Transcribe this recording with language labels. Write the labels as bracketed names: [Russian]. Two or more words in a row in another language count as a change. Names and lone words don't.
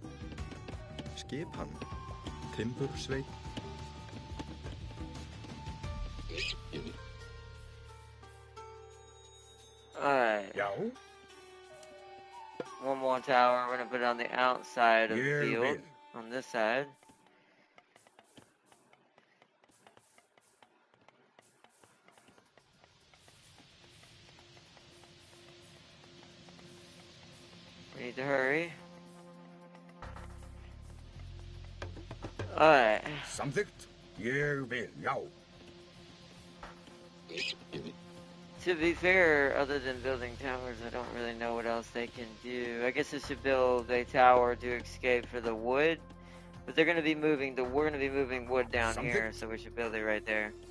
[Icelandic] Skipan. Timbursveit. [English] Alright. [Icelandic] Já. [English] One more tower. We're gonna put it on the outside of the [Icelandic] Ég [English] field. [Icelandic] vil. [English] On this side. We need to hurry. Alright. [Icelandic] Samþykkt. Ég vil. Já. [English] To be fair, other than building towers, I don't really know what else they can do. I guess they should build a tower to escape for the wood. But they're gonna be moving we're gonna be moving wood down here, so we should build it right there.